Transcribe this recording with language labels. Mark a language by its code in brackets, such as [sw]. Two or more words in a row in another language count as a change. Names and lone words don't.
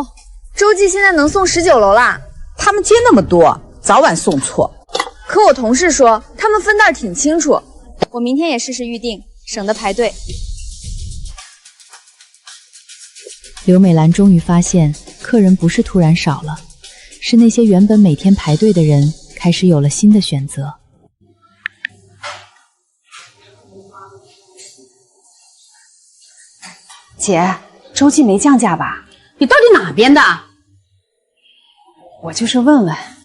[zh] 洲際現在能送19樓啦。他們接那麼多，早晚送錯。可我同事說，他們分袋挺清楚。我明天也試試預訂，省得排隊。劉美蘭終於發現，客人不是突然少了。是那些原本每天排隊的人開始有了新的選擇。姐，洲際沒降價吧？你到底哪邊的？我就是問問。